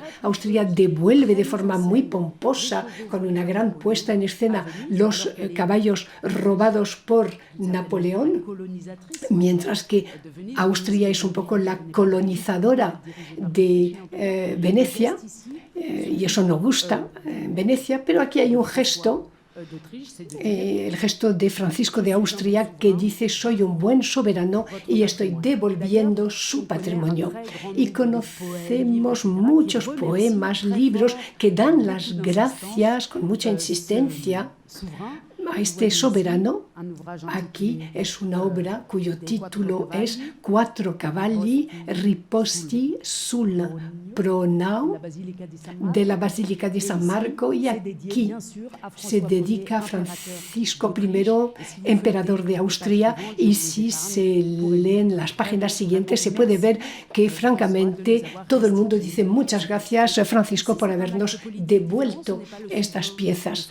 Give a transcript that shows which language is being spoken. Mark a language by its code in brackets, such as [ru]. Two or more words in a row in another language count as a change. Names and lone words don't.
[es] Austria devuelve de forma muy pomposa, con una gran puesta en escena, los caballos robados por Napoleón, mientras que Austria es un poco la colonizadora de Venecia, y eso no gusta en Venecia, pero aquí hay un gesto, el gesto de Francisco de Austria, que dice: soy un buen soberano y estoy devolviendo su patrimonio. Y conocemos muchos poemas, libros que dan las gracias con mucha insistencia a este soberano. Aquí es una obra cuyo título es Quattro cavalli riposti sul pronao de la Basílica de San Marco, y aquí se dedica a Francisco I, emperador de Austria, y si se leen las páginas siguientes se puede ver que francamente todo el mundo dice: muchas gracias, Francisco, por habernos devuelto estas piezas.